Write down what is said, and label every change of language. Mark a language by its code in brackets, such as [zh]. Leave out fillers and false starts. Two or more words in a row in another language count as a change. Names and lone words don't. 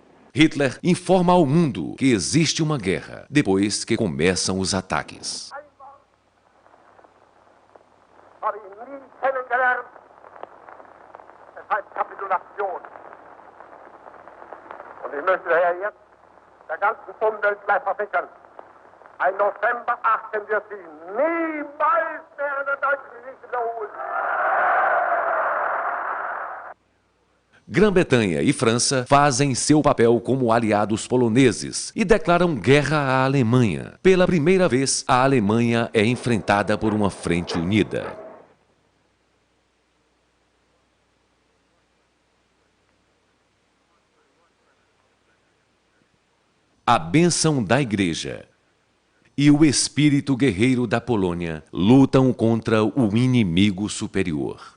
[pt] Hitler informa ao mundo que existe uma guerra, depois que começam os ataques. [de] Habe ihn nie kennengelernt. Es heißt Kapitulation. Und ich möchte daher jetzt der ganzen Umwelt gleich versichern, ein November 18 wird sich niemals mehr in der deutschen Geschichte wiederholen. [pt] Grã-Bretanha e França fazem seu papel como aliados poloneses e declaram guerra à Alemanha. Pela primeira vez, a Alemanha é enfrentada por uma frente unida. A bênção da Igreja e o espírito guerreiro da Polônia lutam contra o inimigo superior.